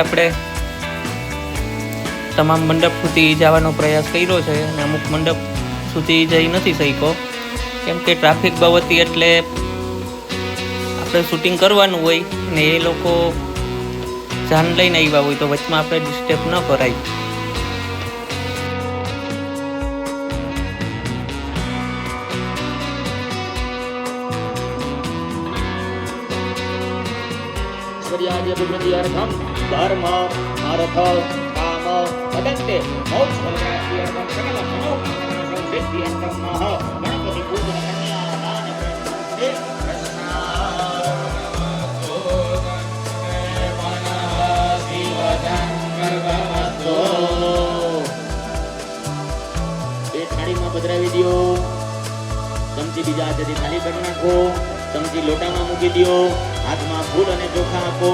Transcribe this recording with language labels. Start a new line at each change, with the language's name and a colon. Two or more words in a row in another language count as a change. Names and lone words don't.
Gujarati: આપણે તમામ મંડપ સુધી જવાનો પ્રયાસ કર્યો છે અને અમુક મંડપ સુધી જઈ નથી શક્યો કેમ કે ટ્રાફિક બહુ હતી. એટલે આપણે શૂટિંગ કરવાનું હોય ને એ લોકો જાન લઈને આવ્યા હોય તો વચમાં આપણે ડિસ્ટર્બ ન કરાય.
Sanskrit: धर्म धर्म अर्थ काम तदन्ते मोक्षफलप्राप्त्यर्थं सकलं मनोकामनां सिद्ध्यर्थं नः गणपति पूजन कन्यादान प्रति
Gujarati: થાળીમાં પધરાવી દો. ચમચી બીજા હાથેથી થાળી કરી નાખો. ચમચી લોટામાં મૂકી દો. હાથમાં ફૂલ અને ચોખા આપો.